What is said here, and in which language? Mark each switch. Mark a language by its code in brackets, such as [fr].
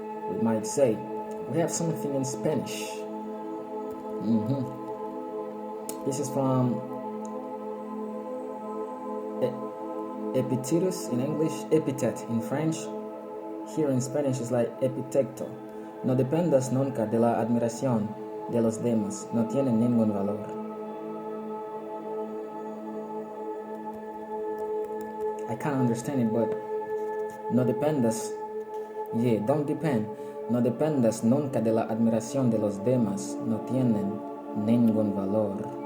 [en] We might say we have something in Spanish. This is from Epictetus in English, epithet in French. Here in Spanish is like epitecto. [es] No dependas nunca de la admiración de los demás. No tiene ningún valor. [en] I can't understand it, but [es] no dependas, [en] don't depend. [es] No dependas nunca de la admiración de los demás. No tienen ningún valor.